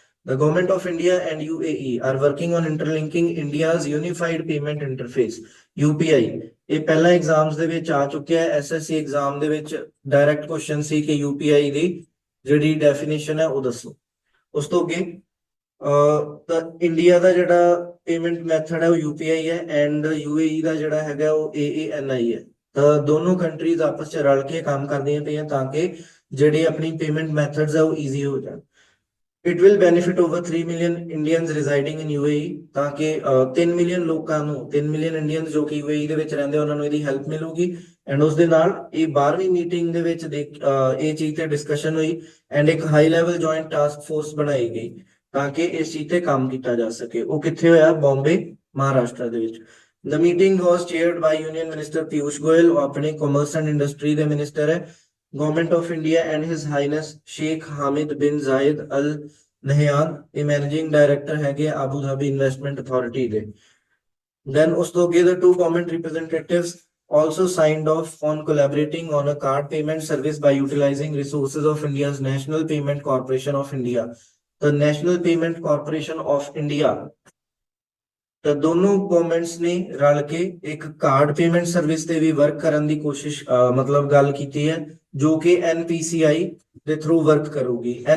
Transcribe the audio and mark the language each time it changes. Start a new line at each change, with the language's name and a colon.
English: The government of India and UAE are working on interlinking India's unified payment interface UPI।
Punjabi: ਇਹ ਪਹਿਲਾਂ exams ਦੇ ਵਿੱਚ ਆ ਚੁੱਕਿਆ ਹੈ। SSC ਐਗਜ਼ਾਮ ਦੇ ਵਿੱਚ ਡਾਇਰੈਕਟ ਕੁਐਸਚਨ ਸੀ ਕਿ UPI ਦੀ ਜਿਹੜੀ ਡੈਫੀਨੇਸ਼ਨ ਹੈ ਉਹ ਦੱਸੋ। ਉਸ ਤੋਂ ਅੱਗੇ ਤਾਂ ਇੰਡੀਆ ਦਾ ਜਿਹੜਾ ਪੇਮੈਂਟ ਮੈਥਡ ਹੈ ਉਹ UPI ਹੈ ਐਂਡ UAE ਦਾ ਜਿਹੜਾ ਹੈਗਾ ਉਹ AANI ਹੈ। ਤਾਂ ਦੋਨੋਂ ਕੰਟਰੀਜ਼ ਆਪਸ ਚ ਰਲ ਕੇ ਕੰਮ ਕਰਦੀਆਂ ਪਈਆਂ ਤਾਂ ਕਿ ਜਿਹੜੇ ਆਪਣੀ ਪੇਮੈਂਟ ਮੈਥਡਸ ਆ ਉਹ ਈਜ਼ੀ ਹੋ ਜਾਣ।
English: It will benefit over 3 million Indians residing in UAE
Punjabi: ਤਾਂ ਕਿ 3 ਮਿਲੀਅਨ ਲੋਕਾਂ ਨੂੰ 3 ਮਿਲੀਅਨ ਇੰਡੀਅਨਸ ਜੋ ਕਿ UAE ਦੇ ਵਿੱਚ ਰਹਿੰਦੇ ਉਹਨਾਂ ਨੂੰ ਇਹਦੀ ਹੈਲਪ ਮਿਲੂਗੀ। ਐਂਡ ਉਸ ਦੇ ਨਾਲ ਇਹ 12ਵੀਂ ਮੀਟਿੰਗ ਦੇ ਵਿੱਚ ਇਹ ਚੀਜ਼ ਤੇ ਡਿਸਕਸ਼ਨ ਹੋਈ ਐਂਡ ਇੱਕ high level joint task force ਬਣਾਈ ਗਈ ਤਾਂ ਕਿ ਇਸ ਚੀਜ਼ ਤੇ ਕੰਮ ਕੀਤਾ ਜਾ ਸਕੇ। ਉਹ ਕਿੱਥੇ ਹੋਇਆ? ਬੰਬੇ, ਮਹਾਰਾਸ਼ਟਰ ਦੇ ਵਿੱਚ।
English: The meeting was chaired by Union Minister Piyush Goyal,
Punjabi: ਉਹ ਆਪਣੇ ਕਾਮਰਸ ਐਂਡ ਇੰਡਸਟਰੀ ਦੇ ਮਿਨਿਸਟਰ ਹੈ।
English: Government of India and His Highness Sheikh Hamid bin Zayed Al Nahyan, a managing director ਹੈਗੇ Abu Dhabi Investment Authority ਦੇ। Then
Punjabi: ਉਸ ਤੋਂ ਅੱਗੇ
English: the two government representatives also signed off on collaborating on a card payment service by utilizing resources of India's National Payment Corporation of India।
Punjabi: The National Payment Corporation of India ਤਾਂ ਦੋਨੋਂ governments ਨੇ ਰਲ ਕੇ ਇੱਕ card payment service ਤੇ ਵੀ work ਕਰਨ ਦੀ ਕੋਸ਼ਿਸ਼ ਮਤਲਬ ਗੱਲ ਕੀਤੀ ਹੈ ਜੋ ਕਿ NPCI ਦੇ ਥਰੂ ਵਰਕ ਕਰੂਗੀ।